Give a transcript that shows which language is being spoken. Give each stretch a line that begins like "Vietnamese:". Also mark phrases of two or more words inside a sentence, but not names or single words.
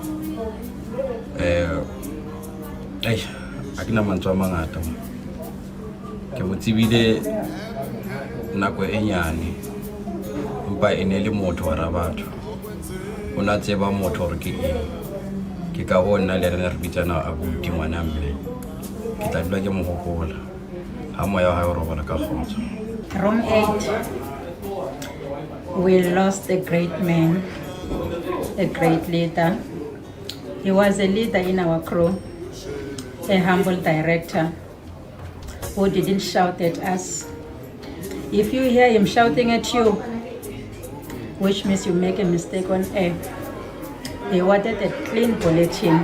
Southern Sotho: A ke na mantswe a mangata ke mo tsebile nako e nyane empa e ne le motho wa batho o na tseba motho re ke eng ke ka bona le rena re bitsana abuti ngwana mme ke tla dula ke mo gopola ha moya wa hae o robola ka khotso.
English: Room 8, we lost a great man, a great leader. He was a leader in our crew, a humble director who didn't shout at us. If you hear him shouting at you, which means you make a mistake on air, he wanted a clean bulletin.